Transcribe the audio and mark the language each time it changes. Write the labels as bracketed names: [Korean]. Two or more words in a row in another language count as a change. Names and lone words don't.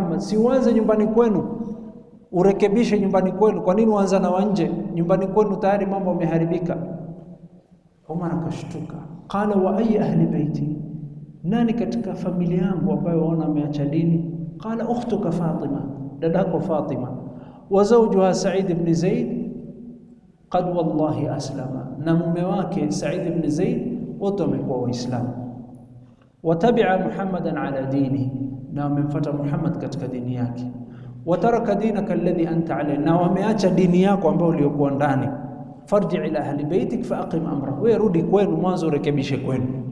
[Swahili] Si uanze nyumbani kwenu urekebishe nyumbani kwenu. Kwa nini uanza na wanje? Nyumbani kwenu tayari mambo yameharibika. Umar akashtuka, [Arabic] قال وأي أهل بيتي, [Swahili] nani katika familia yangu ambayo waona ameacha dini? [Arabic] قال أختك فاطمة, dadako Fatima, وزوجها سعيد بن زيد قد والله أسلم, [Swahili] na mume wake Sa'id ibn Zaid wote wamekuwa waislamu. [Arabic] واتبع محمدا على ديني, [Swahili] na wamemfuata Muhammad katika dini yake. [Arabic] وترك دينك الذي أنت عليه, [Swahili] na wameacha dini yako ambayo uliokuwa ndani. [Arabic] فارجع إلى أهل بيتك فأقم أمرك, [Swahili] wewe rudi kwenu mwanzo urekebishe kwenu.